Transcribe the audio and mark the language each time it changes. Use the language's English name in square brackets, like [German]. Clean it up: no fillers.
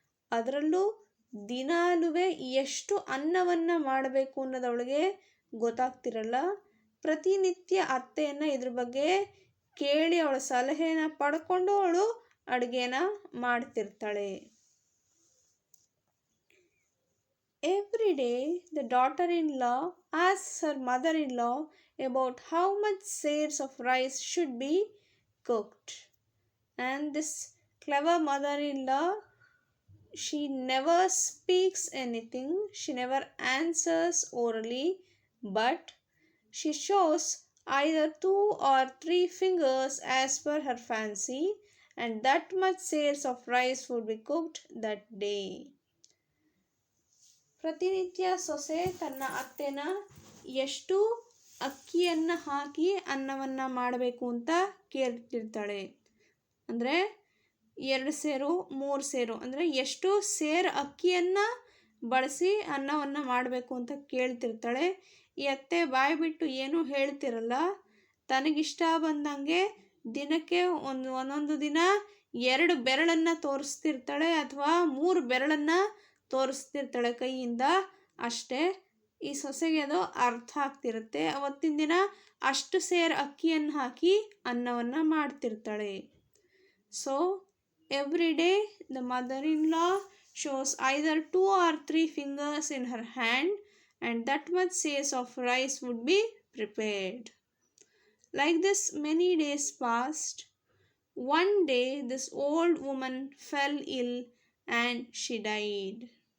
[Kannada] ಅದರಲ್ಲೂ ದಿನಾಲೂ ಎಷ್ಟು ಅನ್ನವನ್ನು ಮಾಡಬೇಕು ಅನ್ನೋದು ಅವಳಿಗೆ ಗೊತ್ತಾಗ್ತಿರಲ್ಲ. ಪ್ರತಿನಿತ್ಯ ಅತ್ತೆಯನ್ನು ಇದ್ರ ಬಗ್ಗೆ ಕೇಳಿ ಅವಳ ಸಲಹೆನ ಪಡ್ಕೊಂಡು ಅವಳು ಅಡುಗೆನ ಮಾಡ್ತಿರ್ತಾಳೆ. [English] Every day, the daughter-in-law asks her mother-in-law about how much shares of rice should be cooked. And this clever mother-in-law, she never speaks anything, she never answers orally, but she shows either 2 or 3 fingers as per her fancy, and that much shares of rice would be cooked that day. [Kannada] ಪ್ರತಿನಿತ್ಯ ಸೊಸೆ ತನ್ನ ಅತ್ತೆನ ಎಷ್ಟು ಅಕ್ಕಿಯನ್ನು ಹಾಕಿ ಅನ್ನವನ್ನು ಮಾಡಬೇಕು ಅಂತ ಕೇಳ್ತಿರ್ತಾಳೆ. ಅಂದರೆ 2 ಸೇರು 3 ಸೇರು ಅಂದರೆ ಎಷ್ಟು ಸೇರು ಅಕ್ಕಿಯನ್ನು ಬಳಸಿ ಅನ್ನವನ್ನು ಮಾಡಬೇಕು ಅಂತ ಕೇಳ್ತಿರ್ತಾಳೆ. ಈ ಅತ್ತೆ ಬಾಯಿ ಬಿಟ್ಟು ಏನೂ ಹೇಳ್ತಿರಲ್ಲ. ತನಗಿಷ್ಟ ಬಂದಂಗೆ ದಿನಕ್ಕೆ ಒಂದೊಂದು ದಿನ 2 ಬೆರಳನ್ನು ತೋರಿಸ್ತಿರ್ತಾಳೆ ಅಥವಾ 3 ಬೆರಳನ್ನು ತೋರಿಸ್ತಿರ್ತಾಳೆ ಕೈಯಿಂದ. ಅಷ್ಟೇ, ಈ ಸೊಸೆಗೆ ಅದು ಅರ್ಥ ಆಗ್ತಿರುತ್ತೆ. ಅವತ್ತಿನ ದಿನ ಅಷ್ಟು ಸೇರು ಅಕ್ಕಿಯನ್ನು ಹಾಕಿ ಅನ್ನವನ್ನು ಮಾಡ್ತಿರ್ತಾಳೆ. [English] So every day the mother in law shows either 2 or 3 fingers in her hand, and that much shares of rice would be prepared. Like this, many days passed. One day, this old woman fell ill and she died.